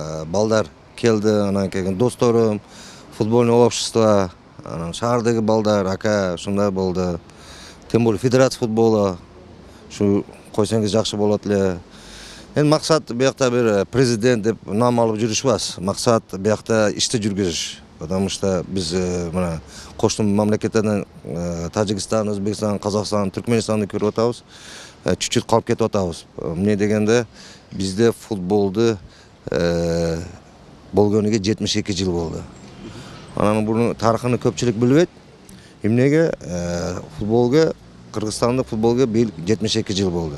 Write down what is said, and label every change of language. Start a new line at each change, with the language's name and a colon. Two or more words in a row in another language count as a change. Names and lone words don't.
Kyrgyz: балдар келди, анан келген досторум,
Russian: футбольный общество,
Kyrgyz: анан шаардагы балдар, ака, ушундай болду.
Russian: Тем более федерация футбола,
Kyrgyz: ушу койсоңуз жакшы болот эле. Эми максат биякта бир президент деп нам алып жүрүшбөз. Максат биякта ишти жүргүзүш.
Russian: Потому что
Kyrgyz: биз мына кошту мамлекеттерден Тажикстан, Өзбекстан, Казакстан, Түркменистанды көрүп атабыз. Чуть-чуть калып кетип атабыз. Эмне дегенде бизде футболду болгонуга 72 жыл болду. Анан буну тарыхын көпчүлүк билбейт. Эмнеге футболго, Кыргызстандык футболго 72 жыл болду.